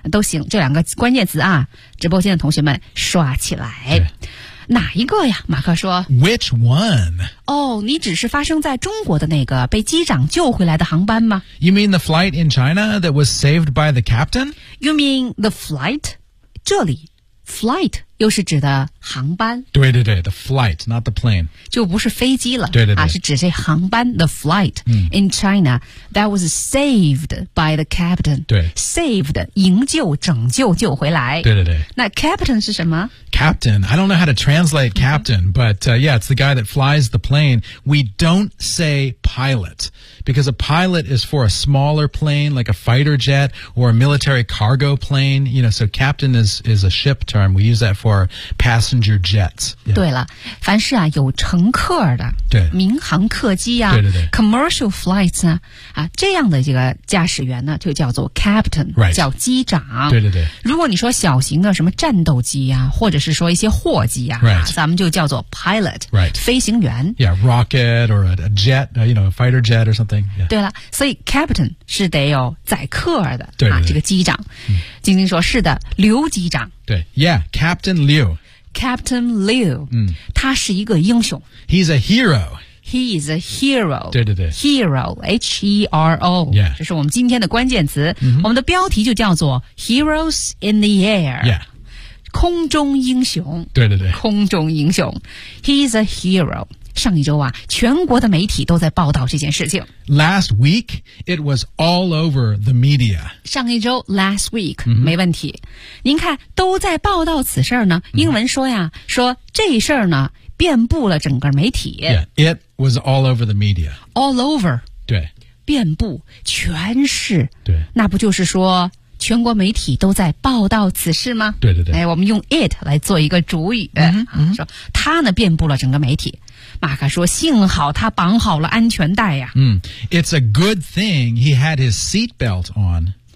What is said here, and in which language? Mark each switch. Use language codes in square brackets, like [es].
[zh] 都行，这两个关键词啊，直播间的同学们刷起来。哪一个呀？马克说 [en] ，Which one？ [zh] 哦，你只是发生在中国的那个被机长救回来的航班吗 [en] ？You mean the flight in China that was saved by the captain？ You mean the flight？ [zh] 这里 flight 又是指的航班。 [en] 对对对 ，the flight， not the plane， [zh] 就不是飞机了。对对对，是指这航班 [en] ，the flight、in China that was saved by the captain。 [zh] 对，saved 营救、拯救、救回来。对对对，那 captain 是什么？ [en] Captain, I don't know how to translate captain, but、yeah, it's the guy that flies the plane. We don't say pilot, because a pilot is for a smaller plane, like a fighter jet or a military cargo plane. You know, so captain is a ship term. We use that for passenger jets.、 [zh] Yeah. 对了，凡是啊有乘客的，对，民航客机啊，对对对，commercial flights 呢，这样的这个驾驶员呢就叫做 captain，、 [en] right. [zh] 叫机长。对对对。如果你说小型的什么战斗机啊，或者是说一些货机啊、 [en] right. [zh] 咱们就叫做 pilot、 [en] right. [zh] 飞行员 [en] yeah rocket or a jet you know a fighter jet or something、yeah. [zh] 对了所以 captain 是得有载客的对对对、这个机长晶晶说是的刘机长 [en] 对 yeah captain Liu [zh] captain Liu、他是一个英雄 [en] he's a hero He is a hero. [zh] 对对对 [en] Hero, H-E-R-O. Yeah. [zh] 这是我们今天的关键词、mm-hmm. 我们的标题就叫做 [en] Heroes in the Air. Yeah. [zh] 空中英雄。对对对。空中英雄。 [en] He is a hero. [zh] 上一周啊，全国的媒体都在报道这件事情。 [en] Last week, it was all over the media. [zh] 上一周 , [en] last week,、 [zh] mm-hmm. 没问题。您看，都在报道此事呢，英文说呀、mm-hmm. 说这事呢遍布了整个媒体。 [en] Yeah, it was all over the media. All over. [zh] 对。遍布全市。对。那不就是说全国媒体都在报道此事吗？对对对。哎，我们用 it 来做一个主语、 mm-hmm. 说它呢遍布了整个媒体。马克说幸好他绑好了安全带呀、 mm. [en] It's a good thing he had his seatbelt on.